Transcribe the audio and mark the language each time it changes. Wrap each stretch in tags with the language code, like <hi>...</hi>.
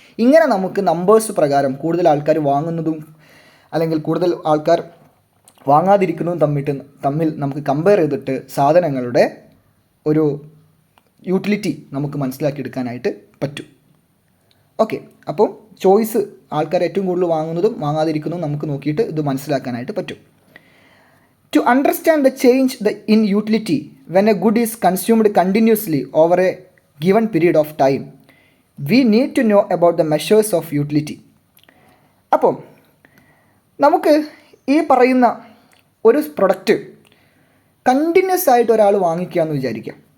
<ml>ഇങ്ങനെ നമുക്ക് നമ്പേഴ്സ് പ്രകാരം കൂടുതൽ ആൾക്കാർ വാങ്ങുന്നതും അല്ലെങ്കിൽ കൂടുതൽ ആൾക്കാർ വാങ്ങാതിരിക്കുന്നതും തമ്മിൽ നമുക്ക് കമ്പയർ ചെയ്തിട്ട് സാധനങ്ങളുടെ ഒരു യൂട്ടിലിറ്റി നമുക്ക് മനസ്സിലാക്കിയെടുക്കാനായിട്ട് പറ്റും. ഓക്കെ, അപ്പോൾ ചോയ്സ്, ആൾക്കാർ ഏറ്റവും കൂടുതൽ വാങ്ങുന്നതും വാങ്ങാതിരിക്കുന്നതും നമുക്ക് നോക്കിയിട്ട് ഇത് മനസ്സിലാക്കാനായിട്ട് പറ്റും.</ml> <en>To understand the change in utility when a good is consumed continuously over a given period of time, we need to know about the measures of utility.</en> <ml>അപ്പം നമുക്ക് ഈ പറയുന്ന ഒരു പ്രൊഡക്റ്റ് കണ്ടിന്യൂസ് ആയിട്ട് ഒരാൾ വാങ്ങിക്കുകയെന്ന് വിചാരിക്കാം.</ml>